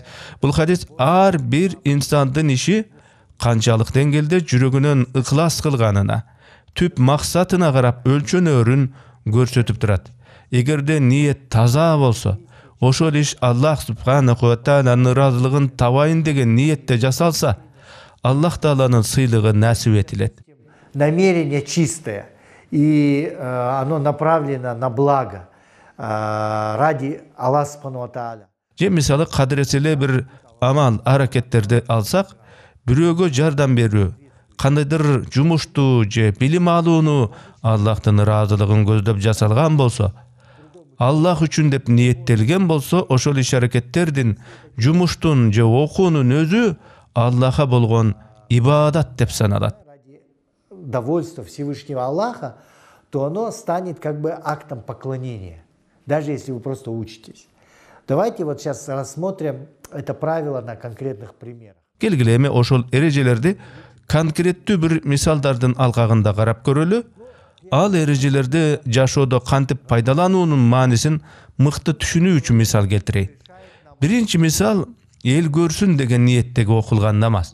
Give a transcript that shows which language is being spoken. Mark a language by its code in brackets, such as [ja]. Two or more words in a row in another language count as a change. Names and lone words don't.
[ky] Бул хадис ар бир инсандын иши канчалык деңгээлде жүрөгүнөн ыхлас кылганына, түп максатына карап өлчөнөрүн көрсөтүп турат. Эгерде ниет таза болсо, ошол иш Аллах [ar] سبحانه وتعالى [ky] ыраазылыгын табайын деген ниетте жасалса, Аллах тааланын сыйлыгы насип этилет. [ru] Намерение чистое, и оно направлено на благо ради Аллаха [ar] سبحانه وتعالى. [ky] Же мисалы кадыреселе бир амал аракеттерди алсак, бирөөгө жардам берүү, кандайдыр жумушту же билим алууну Аллахтын ыраазылыгын көздөп жасалган болсо, Аллах үчүн деп ниеттелген болсо, ошол иш-аракеттердин, жумуштун же окуунун өзү Аллаха болгон ибадат деп саналат. [ru] Довольство Всевышнего Аллаха, то оно станет как бы актом поклонения. даже если вы просто учитесь. Давайте вот сейчас рассмотрим это правило на конкретных примерах. [ky] Келгиле эми ошол эрежелерди конкреттүү бир мисалдардын алкагында карап көрөлү. Ал эрежелерди жашоодо кантип пайдалануунун маанисин мыкты түшүнүү үчүн мисал келтирейин. Биринчи мисал эл көрсүн деген ниеттеги окулган намаз.